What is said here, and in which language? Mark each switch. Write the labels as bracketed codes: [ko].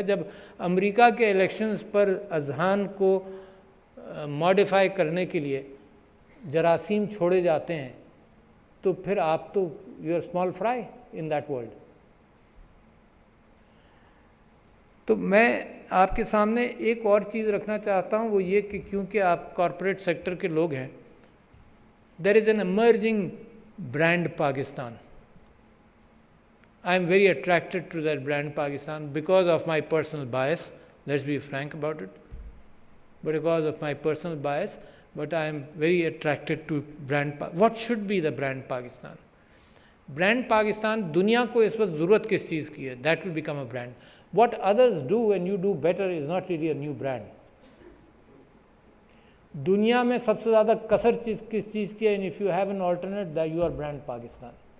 [ur] جب امریکہ کے الیکشنز پر اذہان کو ماڈیفائی کرنے کے لیے جراثیم چھوڑے جاتے ہیں تو پھر آپ تو [en] You are small fry in that world. [ur] تو میں آپ کے سامنے ایک اور چیز رکھنا چاہتا ہوں، وہ یہ کہ کیونکہ آپ کارپوریٹ سیکٹر کے لوگ ہیں، [en] There is an emerging brand Pakistan. I am very attracted to that brand Pakistan because of my personal bias. Let's be frank about it. Because of my personal bias, but I am very attracted to brand. What should be the brand Pakistan? [ur] Brand Pakistan, دنیا کو اس وقت ضرورت کس چیز کی ہے؟ [en] That will become a brand. What others do and you do better is not really a new brand. [ur] دنیا میں سب سے زیادہ کثر کس چیز کی ہے؟ [en] And if you have an alternate, that you are brand Pakistan.